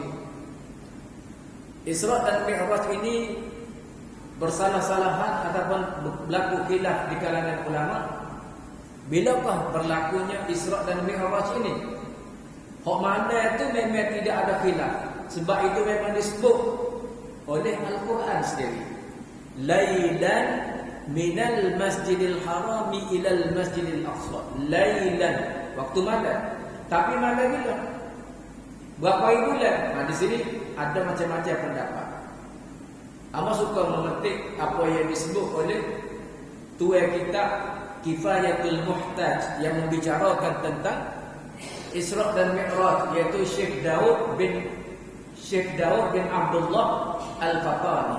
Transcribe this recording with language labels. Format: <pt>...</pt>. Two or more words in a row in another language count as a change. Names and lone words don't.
<ms>Isra' dan Mi'raj ini bersalah-salahan ataupun berlaku khilaf di kalangan ulama. Bilakah berlakunya Isra' dan Mi'raj ini? Hak mana itu memang tidak ada khilaf. Sebab itu memang disebut oleh Al-Quran sendiri.</ms> <ar>ليلا من المسجد الحرام إلى المسجد الأقصى.</ar> <ms>Lailan. Waktu malam. Tapi malam bila? Berapa bulan? Di sini ada macam-macam pendapat. Ama suka memetik apa yang disebut oleh tuan kita Kifayatul Muhtaj yang membicarakan tentang Isra' dan Mi'raj, iaitu Syekh Daud bin Abdullah Al-Fatani.</ms>